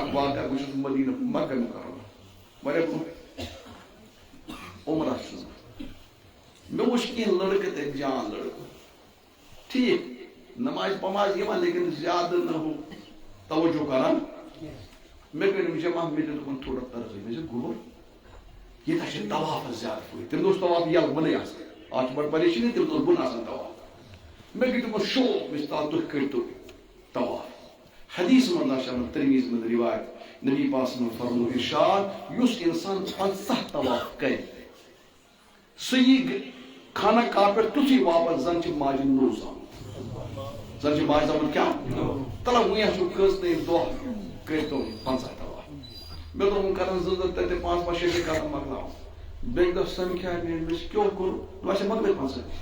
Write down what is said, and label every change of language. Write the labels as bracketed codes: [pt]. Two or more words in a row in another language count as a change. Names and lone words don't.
[ks] اکھ واقعہ بہٕ چھُس مدیٖنہ مکہ مُکرمہ واریاہ برونٛہہ عمرہ چھُس مےٚ وٕچھ کینٛہہ لڑکہٕ تتہِ جان لڑکہٕ ٹھیٖک نماز پماز یِوان لیکن زیادٕ نہٕ ہُہ توجہ کران مےٚ کٔرۍ جمع مےٚ تہِ دوٚپُن تھوڑا ترقی مےٚ چھِ گوٚو ییٚتہِ چھِ طوافس زیادٕ فٲیدٕ تٔمۍ اوس طواف یَلہٕ بۄنٕے آسان اتھ چھِ بڑٕ پریشٲنی تٔمِس اوس بۄنہٕ آسان طواف مےٚ گٔے تِمن شوق مےٚ چھِ تال تُہۍ کٔرۍتو طواف حدیث منٛز چھِ ترمیٖز منٛز روایت نبی پاک [ar] صلی اللہ علیہ وسلم [ks] فرمو ارشاد یُس انسان 50 طواف کرِ سُہ یی خانہ کعبہ پٮ۪ٹھ تِتھُے واپس زن چھِ ماجہِ نوٚو زامُت زن چھِ ماجہِ زامُت کیٛاہ تلہ وٕنۍ چھُ کٔژتٲنۍ دۄہ کٔرۍتو 50 طواف مےٚ دوٚپ وۄنۍ کرن 2 تتہِ 5 5 6 کرن مۄکلاوُن بیٚکہِ دۄہ سمکھیٛاے مےٚ مےٚ کیٛاہ کوٚر مےٚ چھِ مۄکلٲے 50